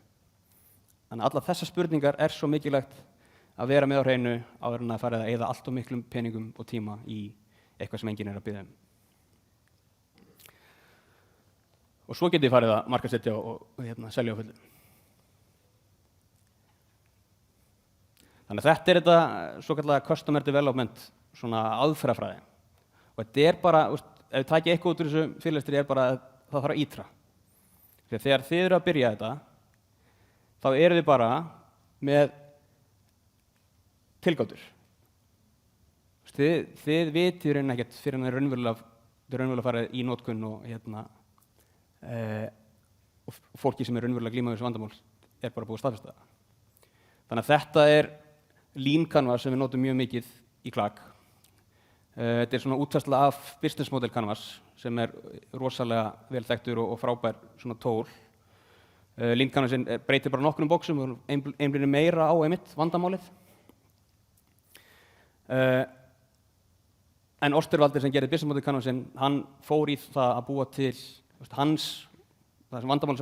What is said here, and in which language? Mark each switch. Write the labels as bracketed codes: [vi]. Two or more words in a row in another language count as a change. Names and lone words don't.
[is] Þannig að allar þessar spurningar er svo mikilvægt að vera með á hreinu áður en að fara að eyða allt of miklum peningum og tíma í eitthvað sem enginn er að biðja um. Og svo getið þið farið að markaðssetja og selja á fullu. Þannig að þetta er þetta svokallaða [en] customer development [is] svona aðferðafræði. Og þetta er bara, ef við takið eitthvað út úr þessu fyrirlestri er bara að það þarf að ítra. Þegar þið eru að byrja þetta, þá eru þið bara með tilgátur. Þið vitið raunin ekkert fyrir en það er raunverulega farið í notkun og fólki sem er raunverulega glíma við þessu vandamál er bara búið að staðfesta það. Þannig að þetta er [en] lean canvas [is] sem við notum mjög mikið í Klag. Þetta er svona útfærsla af [en] business model canvas [is] sem er rosalega vel þekktur og frábær svona tól. [en] Lean canvasin [is] breytir bara nokkrum bóksum og einblínir meira á vandamálið. En Osterwalder sem gerði [en] business model canvasin, [is] hann fór í það að búa til það sem vandamál sem